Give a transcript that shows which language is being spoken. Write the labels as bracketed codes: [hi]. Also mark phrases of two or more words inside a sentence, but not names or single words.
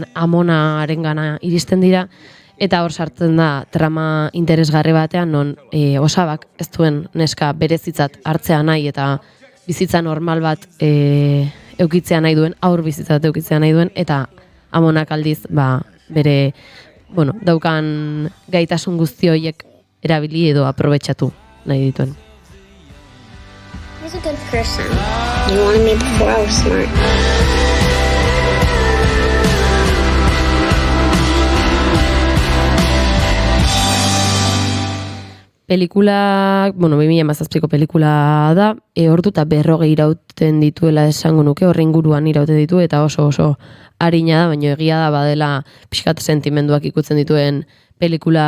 [eu] amonaren gana iristen dira, eta hor sartzen da trama interesgarri batean, non osabak ez duen neska berezitzat hartzea nahi, eta bizitza normal bat eukitzea nahi duen, aur bizitzat eukitzea nahi duen, eta amonak aldiz, bere, daukan gaitasun guzti horiek erabili edo aprobetxatu nahi dituen. [en] He's a good person. You wanted me before I was smart. [eu] Pelikula, 2017ko pelikula da, ordu eta 40 irauten dituela esango nuke, horren inguruan irauten ditu, eta oso harina da, baina egia da badela pixkat sentimenduak ikutzen dituen pelikula